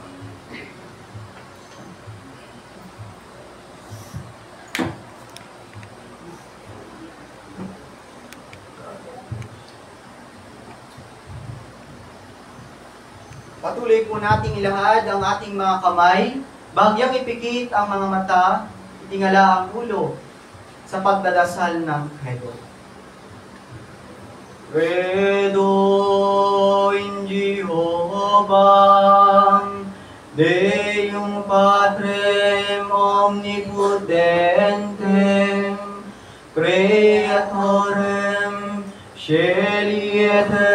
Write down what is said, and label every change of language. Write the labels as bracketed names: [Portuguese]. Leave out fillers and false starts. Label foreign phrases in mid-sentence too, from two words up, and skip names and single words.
[Filipino] Patuloy po nating ilahad ang ating mga kamay, bagyang ipikit ang mga mata, itingala ang ulo sa pagdadasal ng credo. [Latin] Credo in Jehovah, Deum Patrem Omnipotentem, Creatorem Caeli et